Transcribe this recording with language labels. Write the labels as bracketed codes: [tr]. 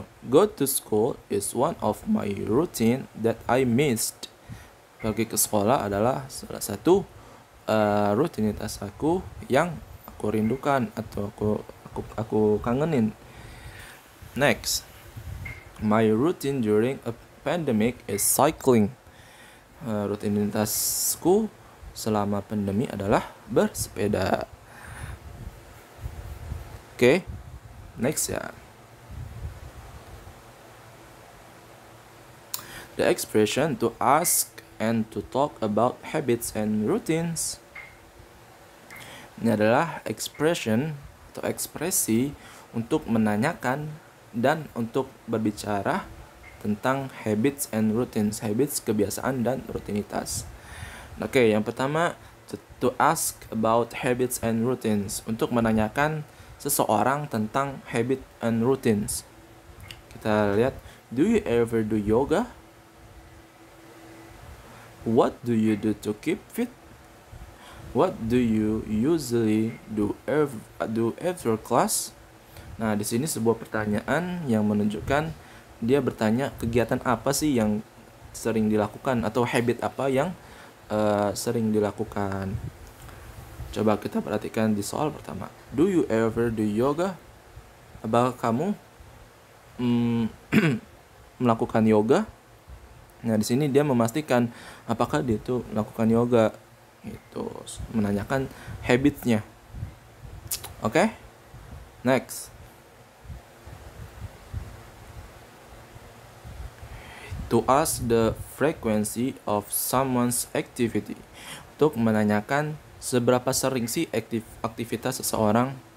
[en] Go to school is one of my routine that I missed. [id] Pergi ke sekolah adalah salah satu rutinitas aku yang aku rindukan atau aku kangenin. [en] Next, my routine during a pandemic is cycling. [id] Rutinitasku selama pandemi adalah bersepeda. Oke, next ya. [en] The expression to ask and to talk about habits and routines. [id] Ini adalah expression atau ekspresi untuk menanyakan dan untuk berbicara tentang habits and routines. Habits, kebiasaan, dan rutinitas. Oke, yang pertama, [en] to ask about habits and routines. [id] Untuk menanyakan seseorang tentang habit and routines. Kita lihat, [en] do you ever do yoga? What do you do to keep fit? What do you usually do after class? [id] Nah, di sini sebuah pertanyaan yang menunjukkan dia bertanya kegiatan apa sih yang sering dilakukan atau habit apa yang sering dilakukan. Coba kita perhatikan di soal pertama. [en] Do you ever do yoga? [id] Apakah kamu melakukan yoga? Nah, di sini dia memastikan apakah dia itu melakukan yoga. Itu menanyakan habitnya. Oke? Next. [en] To ask the frequency of someone's activity. [id] Untuk menanyakan seberapa sering sih aktivitas seseorang.